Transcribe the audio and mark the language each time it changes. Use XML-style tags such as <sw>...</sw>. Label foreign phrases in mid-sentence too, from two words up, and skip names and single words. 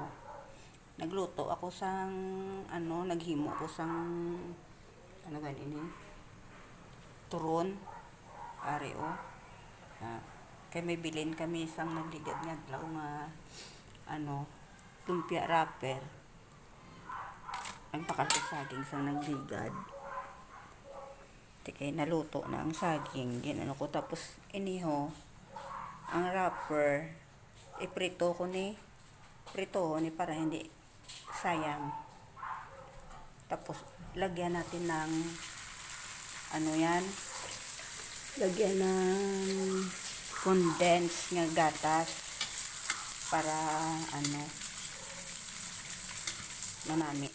<hil>Nagluto ako sang naghimo ako sang ganini. Turon, areo. Kay may bilin kami sang nagligad nga adlaw nga lumpia wrapper. Nagpakalto saging sa nagligad. Kaya naluto na ang saging. Ginano ko. Tapos iniho, ang wrapper, iprito ko ni para hindi sayang.</hil> <tl>Tapos lagyan natin ng lagyan ng condensed nga gatas para manami.</tl>